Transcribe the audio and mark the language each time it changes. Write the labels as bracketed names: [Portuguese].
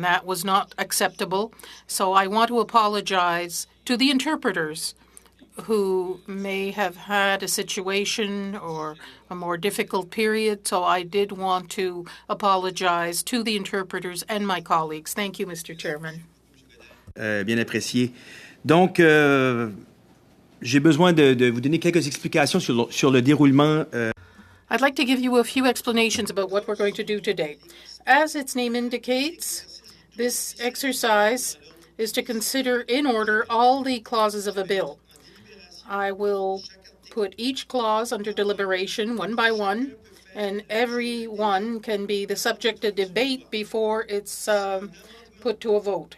[English] That was not acceptable. So I want to apologize to the interpreters who may have had a situation or a more difficult period. So I did want to apologize to the interpreters and my colleagues. Thank you, Mr. Chairman. [French] Bien apprécié. Donc, j'ai besoin de vous donner quelques explications sur le déroulement. [English] I'd like to give you a few explanations about what we're going to do today. As its name indicates, this exercise is to consider in order all the clauses of a bill. I will put each clause under deliberation one by one, and every one can be the subject of debate before it's put to a vote.